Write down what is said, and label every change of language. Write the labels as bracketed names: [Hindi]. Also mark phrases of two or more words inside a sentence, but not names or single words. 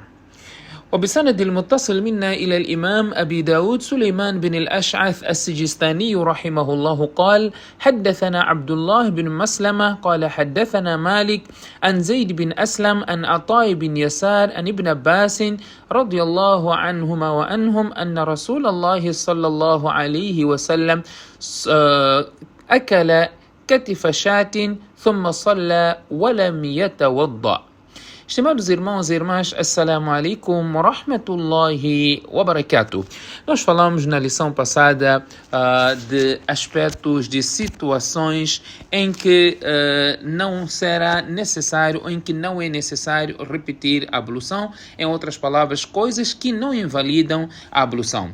[Arabic] وبسند المتصل منا إلى الإمام أبي داود سليمان بن الأشعث السجستاني رحمه الله قال: حدثنا عبد الله بن مسلمة قال حدثنا مالك عن زيد بن أسلم عن عطاء بن يسار عن ابن عباس رضي الله عنهما وعنهم أن رسول الله صلى الله عليه وسلم أكل كتف شاة ثم صلى ولم يتوضأ. [Portuguese] Estimados irmãos e irmãs, [Arabic] السلام عليكم ورحمة الله وبركاته. [Portuguese] Nós falamos na lição passada de aspectos, de situações em que não será necessário ou em que não é necessário repetir a ablução. Em outras palavras, coisas que não invalidam a ablução.